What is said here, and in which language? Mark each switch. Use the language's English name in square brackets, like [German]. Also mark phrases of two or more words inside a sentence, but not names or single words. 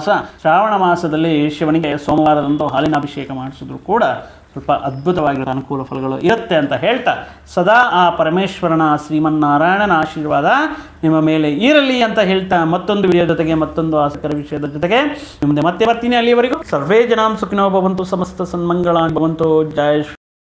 [Kannada] ಶ್ರಾವಣ ಮಾಸದಲ್ಲಿ ಶಿವನಿಗೆ ಸೋಮವಾರದಂದು ಹಾಲಿನ ಅಭಿಷೇಕ ಮಾಡಿಸಿದ್ರು ಕೂಡ ಸ್ವಲ್ಪ ಅದ್ಭುತವಾಗಿರೋ ಅನುಕೂಲ ಫಲಗಳು ಇರುತ್ತೆ ಅಂತ ಹೇಳ್ತಾ, ಸದಾ ಆ ಪರಮೇಶ್ವರನ ಶ್ರೀಮನ್ನಾರಾಯಣನ ಆಶೀರ್ವಾದ ನಿಮ್ಮ ಮೇಲೆ ಇರಲಿ ಅಂತ ಹೇಳ್ತಾ, ಮತ್ತೊಂದು ವಿಡಿಯೋ ಜೊತೆಗೆ ಮತ್ತೊಂದು ಆಸಕ್ತಿಕರ ವಿಷಯದ ಜೊತೆಗೆ ನಿಮ್ಮದೇ ಮತ್ತೆ ಬರ್ತೀನಿ. [Sanskrit] ಅಲ್ಲಿವರೆಗೂ ಸರ್ವೇ ಜನಾಂ ಸುಖಿನೋ ಭವಂತು, ಸಮಸ್ತ ಸನ್ಮಂಗಳಾನಿ ಭವಂತು. [Kannada] ಜಯ